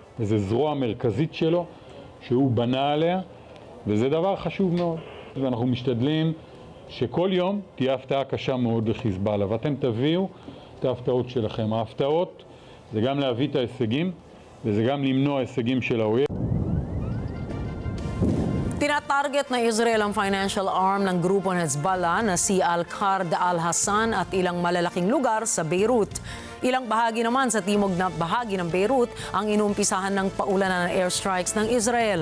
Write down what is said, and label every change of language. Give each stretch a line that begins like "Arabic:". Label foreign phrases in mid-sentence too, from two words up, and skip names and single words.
Hebrew: וזו זרוע מרכזית שלו שהוא בנה עליה, וזה דבר חשוב מאוד. ואנחנו משתדלים שכל יום תהיה הפתעה קשה מאוד לחיזבאללה, ואתם תביאו את ההפתעות שלכם. ההפתעות זה גם להביא את ההישגים, וזה גם למנוע הישגים של האויב.
Filipino: Tinatarget na Israel ang
English: financial arm
Filipino: ng grupo ng Hezbollah na si Al-Qard al-Hassan at ilang malalaking lugar sa Beirut. Ilang bahagi naman sa timog na bahagi ng Beirut ang inumpisahan ng paulanan ng airstrikes ng Israel.